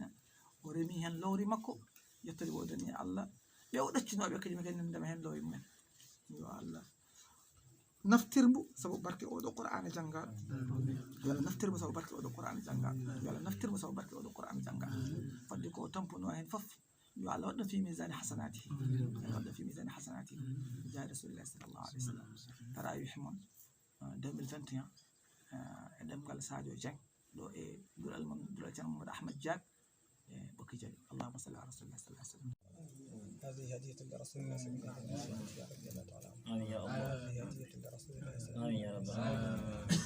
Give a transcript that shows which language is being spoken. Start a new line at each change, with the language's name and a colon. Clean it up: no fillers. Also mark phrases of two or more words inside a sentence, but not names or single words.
Fula: o remi hen lowri makko yettode o dani Allah ɓe o ɗaccinoɓe kadi kadi ndema hen lowri mumen yo Allah naftirmbo sabu barke oɗo Qur'ana janggaɗo yo Allah naftirmo sabu barke oɗo Qur'ana janggaɗo yo Allah naftirmo sabu barke oɗo Qur'ana janggaɗo fadde ko tampuno hen fof yo Allah waɗɗo
Arabic: في ميزان حسناته
Fula: waɗɗo
Arabic: في ميزان حسناته جاه رسول الله صلى الله عليه وسلم.
Fula: tarawih mon 2021 e ɗemgal Sadio Dieng ɗo e duɗal ceerno Mamadou Ahmed Diack e Ɓokki Jali.
Arabic: اللهم صل على رسول الله صلى الله عليه وسلم. هذه هدية لرسول الله صلى الله عليه وسلم. آمين يا الله. هذه هدية لرسول الله صلى الله عليه وسلم. آمين يا رب العالمين.